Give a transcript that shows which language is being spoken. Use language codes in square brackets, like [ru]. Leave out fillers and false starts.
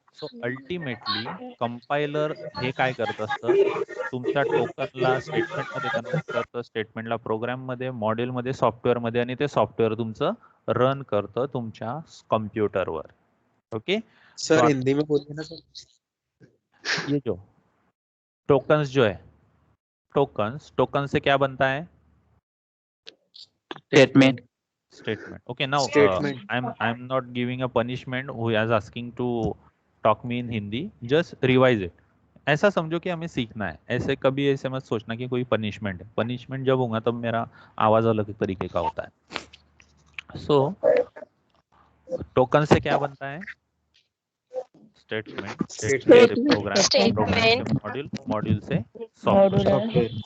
[mr] So ultimately compiler हे काय करत असतं, तुमच्या टोकनला स्टेटमेंट मध्ये कन्वर्ट करतं, स्टेटमेंटला प्रोग्राम मध्ये, मॉड्यूल मध्ये, सॉफ्टवेअर मध्ये, आणि ते सॉफ्टवेअर तुमचं रन करतं तुमच्या कम्प्युटरवर. [en] Okay. [hi] सर हिंदी में बोलिए ना सर. ये जो टोकन्स जो है, टोकन से क्या बनता है? [en] Statement. Okay, now Statement. I'm not giving a punishment who is asking to talk me in Hindi. Just revise it. [hi] ऐसा समझो कि हमें सीखना है. ऐसे कभी ऐसे मत सोचना कि कोई पनिशमेंट है. पनिशमेंट जब होगा तब मेरा आवाज अलग तरीके का होता है. So टोकन से क्या बनता है? स्टेटमेंट से प्रोग्राम, प्रोग्राम से मॉड्यूल, मॉड्यूल से सॉफ्टवेयर.